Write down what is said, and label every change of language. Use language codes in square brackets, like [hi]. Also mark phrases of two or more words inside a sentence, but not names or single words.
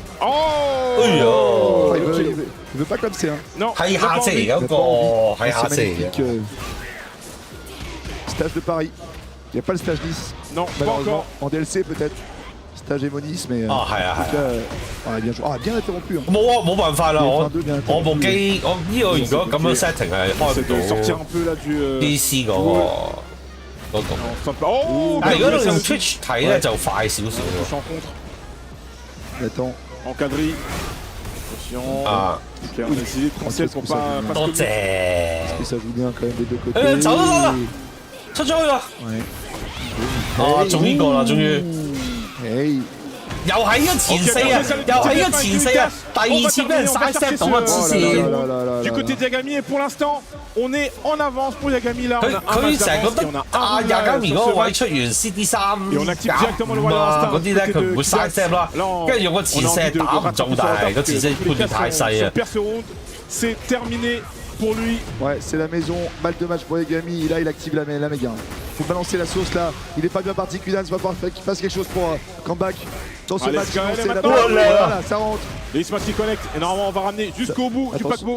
[fr] Oh, il veut pas comme c'est. Hein. Non, stage de Paris. Il n'y a pas le stage 10. Non, pas encore. En DLC peut-être. Stage Hémonis, mais. bien joué. Bien interrompu. [yue] 冇辦法啦，我部機我呢個如果咁樣 setting 係開唔到。 [fr] sortir un peu là du [yue] DC 嗰個。但係如果你用 Twitch 睇咧就快少少喎。 [fr] Attends. Encadré. Attention. Ok, on a essayé de conseiller pour pas. [yue] 多謝。 [fr] Parce que ça joue bien quand même des deux côtés. [yue] 走啦！出咗去啦！ [fr] Ouais. [yue] 哦，中呢個啦，終於。 又係個前四啊，又係個前四啊，第二次俾人嘥 set 到啊，黐線。 [fr] Du côté de Yagami, et pour l'instant, on est en avance pour Yagami là. [yue] 佢成日覺得啊 Yagami 嗰個位出完 CD 3嗰啲咧，佢唔會嘥 set 啦，跟住用個前四打唔中，但係個前四判斷太細啊。 [fr] C'est terminé pour lui. Ouais, c'est la maison. Balle de match pour Yagami. Et là, il active la méga. Il faut balancer la sauce là. Il est pas bien parti. Kudans va falloir qu'il fasse quelque chose pour comeback dans ce match. Voilà, ça rentre. Les Ismas qui connectent. Et normalement, on va ramener jusqu'au bout du paquebot.